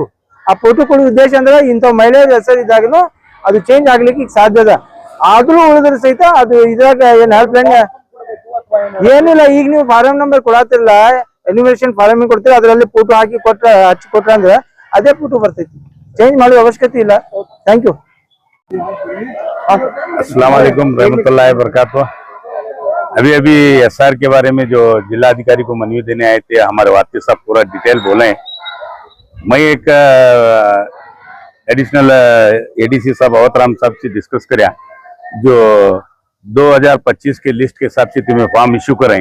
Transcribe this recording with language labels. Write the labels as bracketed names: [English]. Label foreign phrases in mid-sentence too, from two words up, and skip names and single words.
[Kannada] ಆ ಫೋಟೋ ಕೊಡೋ ಉದ್ದೇಶ ಅಂದ್ರೆ ಇಂಥ ಮಹಿಳೆಯರ ಹೆಸರು ಇದ್ದಾಗನು ಅದು ಚೇಂಜ್ ಆಗ್ಲಿಕ್ಕೆ ಈಗ ಸಾಧ್ಯ ಅದ. ಆದ್ರೂ ಉಳಿದ್ರೆ ಸಹಿತ ಅದು ಇದ್ರಾಗ ಏನ್ [English] help line [Kannada] ಏನಿಲ್ಲ. ಈಗ ನೀವು [English] form number [Kannada] ಕೊಡತ್ತಿಲ್ಲ, [English] enumeration form [Kannada] ಕೊಡ್ತೀರ, ಅದರಲ್ಲಿ ಫೋಟೋ ಹಾಕಿ ಹಚ್ಚಿ ಕೊಟ್ರ ಅಂದ್ರೆ ಅದೇ ಫೋಟೋ ಬರ್ತೈತಿ, ಚೇಂಜ್ ಮಾಡುವ ಅವಶ್ಯಕತೆ ಇಲ್ಲ. [English] thank you. [Arabic] السلام عليكم ورحمة الله وبركاته. [Hindi] अभी SR के बारे में जो जिलाधिकारी को मनवी देने आए थे, हमारे वार्ता साहब पूरा डिटेल बोले। मैं एक [English] additional ADC [Hindi] साहब अवतराम साहब से डिस्कस कराया, जो 2025 के लिस्ट के हिसाब से तुम्हें [English] form issue [Hindi] करें।